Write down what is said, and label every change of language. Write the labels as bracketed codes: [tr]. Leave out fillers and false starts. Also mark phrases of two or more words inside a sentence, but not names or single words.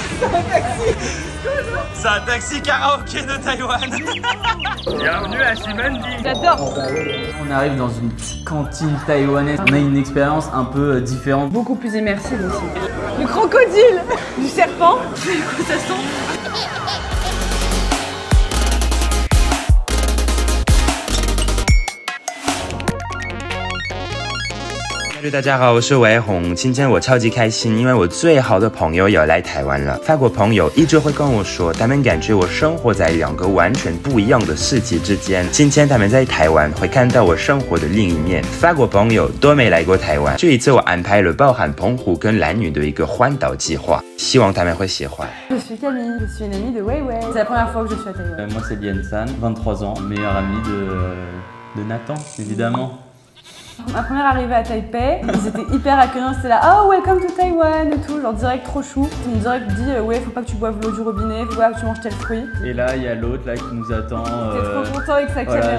[fr] C'est un taxi karaoké de Taïwan. Bienvenue à Ximending. J'adore. On arrive dans une petite cantine taïwanaise. On a une expérience un peu différente. Beaucoup plus immersive aussi. Le crocodile, du serpent. Du coup, ça sent. [zh] 大家好，我是维宏。今天我超级开心，因为我最好的朋友也来台湾了。法国朋友一直会跟我说，他们感觉我生活在两个完全不一样的世界之间。今天他们在台湾会看到我生活的另一面。法国朋友都没来过台湾，这一次我安排了包含澎湖跟兰屿的一个环岛计划，希望他们会喜欢。 [fr] Je suis Camille, je suis une amie de Wei Wei. C'est la première fois que je suis à Taïwan. Moi c'est Lian San, 23 ans, meilleur ami de Nathan, évidemment. Ma première arrivée à Taipei, ils étaient hyper accueillants, c'était là [en] oh welcome to Taiwan [fr] et tout, genre direct trop chou. Ils me direct dit ouais faut pas que tu boives l'eau du robinet, faut pas que tu manges tel fruit. Et là il y a l'autre là qui nous attend. T'es trop content avec sa caméra.